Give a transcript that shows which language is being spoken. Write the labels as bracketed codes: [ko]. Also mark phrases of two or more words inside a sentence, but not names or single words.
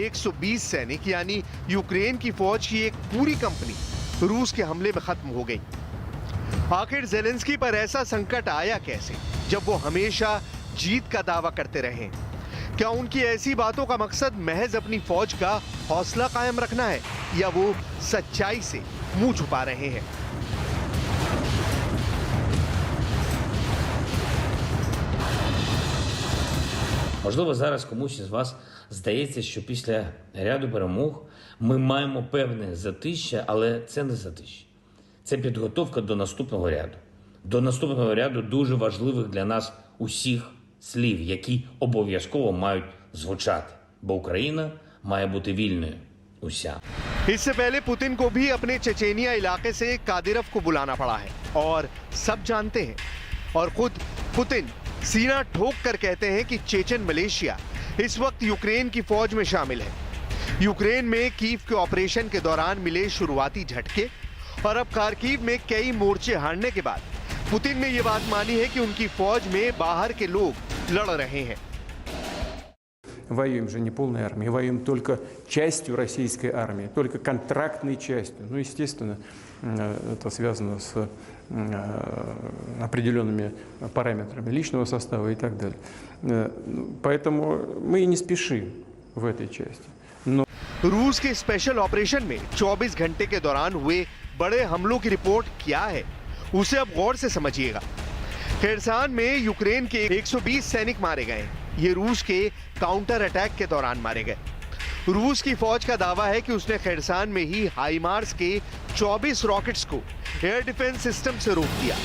[hi] 120 सैनिक यानी यूक्रेन की फौज की एक पूरी कंपनी रूस के हमले में खत्म हो गई। आखिर ज़ेलेंस्की पर ऐसा संकट आया कैसे, जब वो हमेशा जीत का दावा करते रहे? क्या उनकी ऐसी बातों का मकसद महज अपनी फौज का हौसला कायम रखना है, या वो सच्चाई से मुंह छुपा रहे हैं? [uk] Можливо, зараз комусь із вас здається, що після ряду перемог ми маємо певне затища, але це не затища. Це підготовка до наступного ряду. До наступного ряду дуже важливих для нас усіх слів, які обов'язково мають звучати. Бо Україна має бути вільною. Уся. [hi] इससे पहले पुतिन को भी अपने चेचेनिया इलाके से कादिरव को बुलाना पड़ा है और सब जानते हैं। और खुद पुतिन सीना ठोक कर कहते हैं कि चेचन मलेशिया इस वक्त यूक्रेन की फौज में शामिल है। यूक्रेन में कीव के ऑपरेशन के दौरान मिले शुरुआती झटके और अब खार्किव में कई मोर्चे हारने के बाद पुतिन ने यह बात मानी है कि उनकी फौज में बाहर के लोग लड़ रहे हैं। [ru] Воюем же не полной армией, воюем только частью российской армии, только контрактной частью. Ну, естественно, это связано с определенными параметрами личного состава и так далее. Поэтому мы и не спешим в этой части. Но... [hi] रूस के [en] special operation [hi] में 24 घंटे के दौरान हुए बड़े हमलों की रिपोर्ट क्या है, उसे अब गौर से समझिएगा। खैरसान में यूक्रेन के 120 सैनिक मारे गए। ये रूस के [en] counter attack [hi] के दौरान मारे गए। रूस की फौज का दावा है कि उसने खैरसान में ही हाइमार्स के 24 रॉकेट्स को [en] air defence system [hi] से रोक दिया।